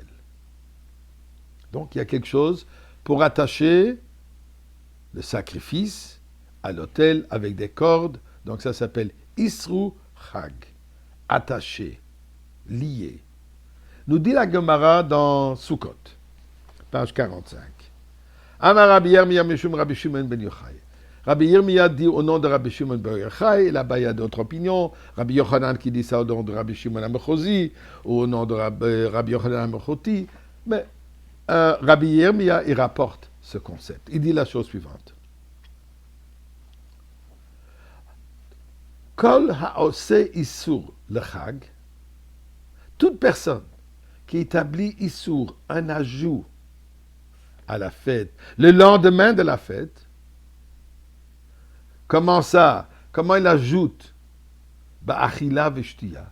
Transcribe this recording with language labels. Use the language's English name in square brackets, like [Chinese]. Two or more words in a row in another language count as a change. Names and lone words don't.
[French] Donc il y a quelque chose pour attacher le sacrifice à l'autel avec des cordes. Donc ça s'appelle [Hebrew] אסרו חג. [French] Attaché, lié. Nous dit la Gemara dans Sukkot, page 45. [Hebrew] אמר רבי ירמיה משום רבי שמעון בן יוחאי. [French] Rabbi Yirmiyah dit au nom de Rabbi Shimon ben Yochai, là-bas il y a d'autres opinions. Rabbi Yochanan qui dit ça au nom de Rabbi Shimon Amechosi, ou au nom de Rabbi Yochanan Amechoti. Mais Rabbi Yirmiyah, il rapporte ce concept. Il dit la chose suivante. [Hebrew] כל העושה איסור לחג, [French] toute personne qui établit isur, un ajout à la fête, le lendemain de la fête, comment ça? Comment il ajoute? [Hebrew] באכילה ושתייה.